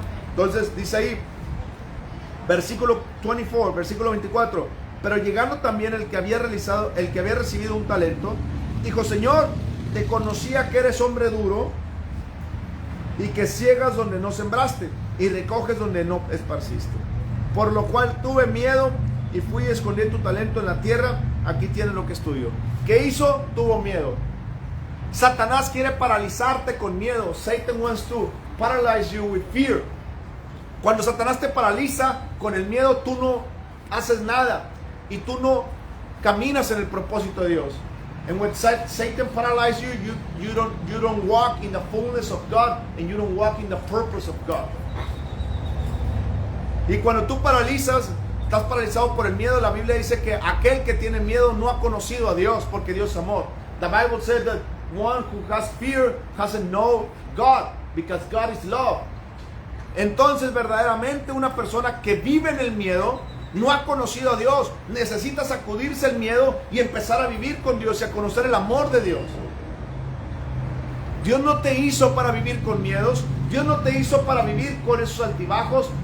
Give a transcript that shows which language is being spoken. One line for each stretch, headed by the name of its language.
Spanish: Entonces dice ahí, versículo 24, pero llegando también el que había recibido un talento, dijo: Señor, te conocía que eres hombre duro y que ciegas donde no sembraste y recoges donde no esparciste. Por lo cual tuve miedo y fui a esconder tu talento en la tierra. Aquí tienes lo que es tuyo. ¿Qué hizo? Tuvo miedo. Satanás quiere paralizarte con miedo.
English: Satan wants to paralyze you with fear.
Spanish: Cuando Satanás te paraliza con el miedo, tú no haces nada y tú no caminas en el propósito de Dios.
English: And when Satan paralyzes you, you don't walk in the fullness of God and you don't walk in the purpose of God.
Spanish: Y cuando tú paralizas, estás paralizado por el miedo. La Biblia dice que aquel que tiene miedo no ha conocido a Dios, porque Dios es amor.
English: The Bible says that one who has fear hasn't known God, because God is love.
Spanish: Entonces, verdaderamente, una persona que vive en el miedo no ha conocido a Dios. Necesita sacudirse el miedo y empezar a vivir con Dios y a conocer el amor de Dios. Dios no te hizo para vivir con miedos. Dios no te hizo para vivir con esos altibajos.